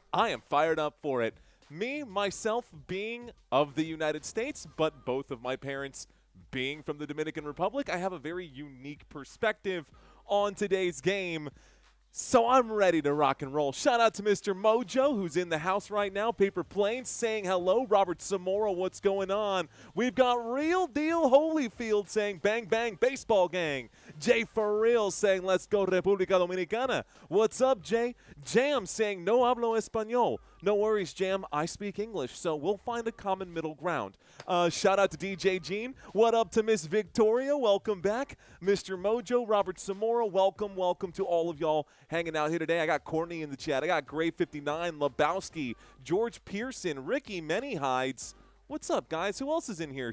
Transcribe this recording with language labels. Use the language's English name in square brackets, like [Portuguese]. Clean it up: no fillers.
[English] I am fired up for it. Me, myself, being of the United States, but both of my parents being from the Dominican Republic, I have a very unique perspective on today's game. So I'm ready to rock and roll. Shout out to Mr. Mojo, who's in the house right now. Paper Planes saying hello. Robert Zamora, what's going on? We've got Real Deal Holyfield saying bang, bang, baseball gang. Jay For Real saying let's go República Dominicana. What's up, Jay? Jam saying [Spanish] no hablo español. [English] No worries, Jam. I speak English, so we'll find a common middle ground. Shout out to DJ Jean. What up to Miss Victoria? Welcome back. Mr. Mojo, Robert Zamora, welcome to all of y'all hanging out here today. I got Courtney in the chat. I got Gray59, Lebowski, George Pearson, Ricky Many Hides. What's up, guys? Who else is in here?